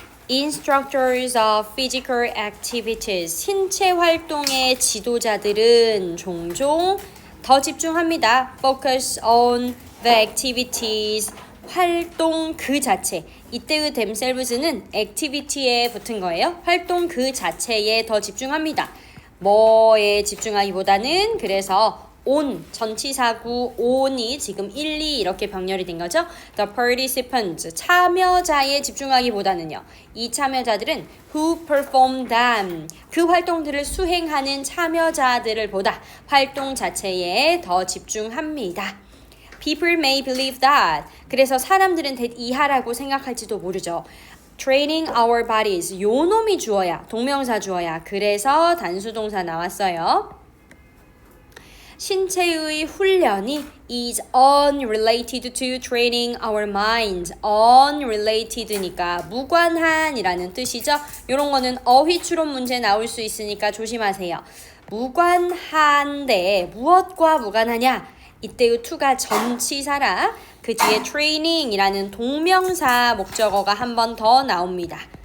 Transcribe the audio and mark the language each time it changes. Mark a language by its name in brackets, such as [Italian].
[English] Instructors of physical activities, [Korean] 신체 활동의 지도자들은 종종 더 집중합니다. [English] Focus on the activities, [Korean] 활동 그 자체. 이때의 themselves는 activity에 붙은 거예요. 활동 그 자체에 더 집중합니다. 뭐에 집중하기보다는 그래서 on, 전치사구 on이 지금 1, 2 이렇게 병렬이 된 거죠. [English] The participants, [Korean] 참여자에 집중하기보다는요. 이 참여자들은 [English] who perform them, [Korean] 그 활동들을 수행하는 참여자들을 보다 활동 자체에 더 집중합니다. [English] People may believe that, [Korean] 그래서 사람들은 이하라고 생각할지도 모르죠. [English] Training our bodies, [Korean] 요 놈이 주어야, 동명사 주어야. 그래서 단수동사 나왔어요. 신체의 훈련이 [English] is unrelated to training our minds. [Korean] unrelated니까 무관한이라는 뜻이죠. 이런 거는 어휘 추론 문제 나올 수 있으니까 조심하세요. 무관한데 무엇과 무관하냐? 이때의 to가 전치사라 그 뒤에 training이라는 동명사 목적어가 한 번 더 나옵니다.